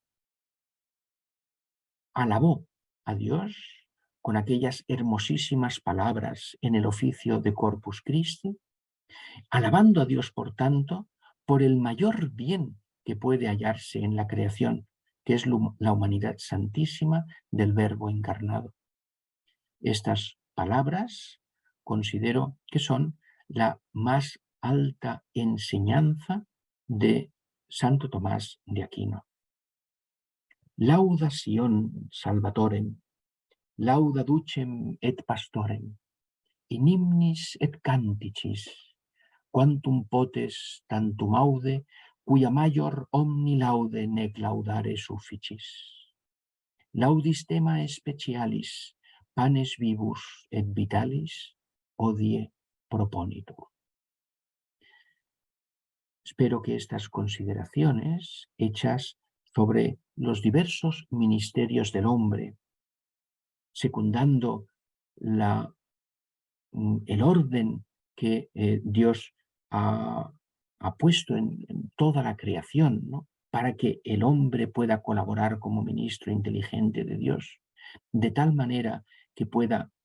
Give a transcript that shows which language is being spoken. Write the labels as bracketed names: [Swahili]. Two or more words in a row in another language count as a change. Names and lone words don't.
[Spanish] alabó a Dios con aquellas hermosísimas palabras en el oficio de Corpus Christi, alabando a Dios, por tanto, por el mayor bien que puede hallarse en la creación, que es la humanidad santísima del Verbo encarnado. Estas palabras considero que son la más alta enseñanza de Santo Tomás de Aquino. [Latin] Lauda Sion Salvatorem, lauda ducem et pastorem, in hymnis et canticis, quantum potes tantum aude, cuia major omni laude nec laudare sufficis. Laudis tema specialis, panes vivus et vitalis, odie proponitur. [Spanish] Espero que estas consideraciones hechas sobre los diversos ministerios del hombre, secundando el orden que Dios ha puesto en toda la creación, ¿no?, para que el hombre pueda colaborar como ministro inteligente de Dios, de tal manera que pueda